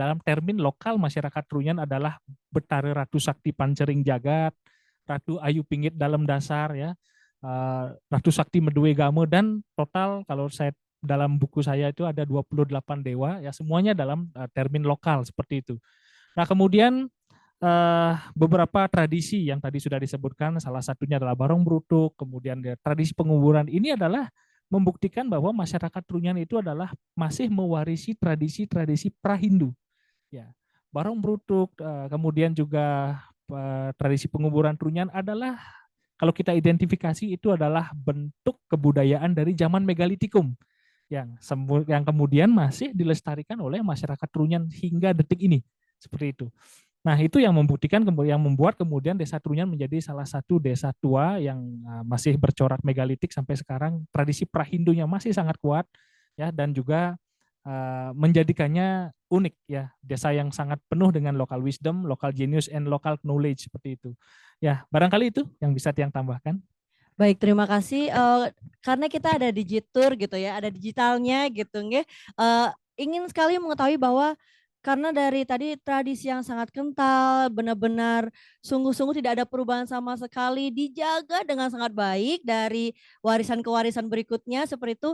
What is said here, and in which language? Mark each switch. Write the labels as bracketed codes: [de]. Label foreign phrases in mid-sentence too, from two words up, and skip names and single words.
[id] Dalam termin lokal masyarakat Trunyan adalah Betari Ratu Sakti Pancering Jagat, Ratu Ayu Pinggit Dalam Dasar ya, Ratu Sakti Medue Game, dan total kalau saya dalam buku saya itu ada 28 dewa ya, semuanya dalam termin lokal seperti itu. Nah, kemudian beberapa tradisi yang tadi sudah disebutkan, salah satunya adalah Barong Brutuk, kemudian tradisi penguburan ini adalah membuktikan bahwa masyarakat Trunyan itu adalah masih mewarisi tradisi-tradisi pra-Hindu. Ya, Barong Brutuk, kemudian juga tradisi penguburan Trunyan adalah kalau kita identifikasi itu adalah bentuk kebudayaan dari zaman megalitikum yang kemudian masih dilestarikan oleh masyarakat Trunyan hingga detik ini, seperti itu. Nah, itu yang membuktikan, yang membuat kemudian Desa Trunyan menjadi salah satu desa tua yang masih bercorak megalitik sampai sekarang. Tradisi prahindunya masih sangat kuat, ya, dan juga menjadikannya unik, ya, desa yang sangat penuh dengan [en] local wisdom, local genius, and local knowledge, [id] seperti itu. Ya, barangkali itu yang bisa Tiang tambahkan. Baik, terima kasih. Karena kita ada digitur gitu ya, ada digitalnya gitu, nggih. Ingin sekali mengetahui bahwa karena dari tadi tradisi yang sangat kental, benar-benar sungguh-sungguh tidak ada perubahan sama sekali, dijaga dengan sangat baik dari warisan ke warisan berikutnya seperti itu.